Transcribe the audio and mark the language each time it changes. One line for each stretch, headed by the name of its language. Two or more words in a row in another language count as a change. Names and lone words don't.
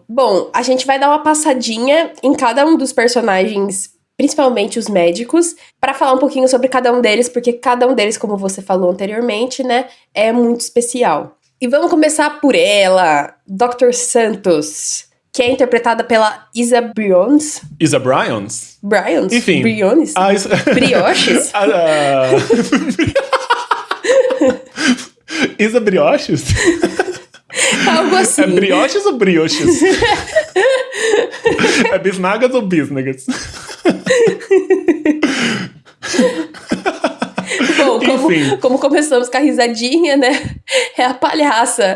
Portuguese: Bom, a gente vai dar uma passadinha em cada um dos personagens, principalmente os médicos, para falar um pouquinho sobre cada um deles, porque cada um deles, como você falou anteriormente, né, é muito especial. E vamos começar por ela, Dr. Santos, que é interpretada pela Isa Briones. Isa Bryons? Bryons? Enfim. Briones? Brioches? Isa Brioches? Algo assim. É brioches ou brioches? É bisnagas ou bisnagas? Bom, como começamos com a risadinha, né? É a palhaça.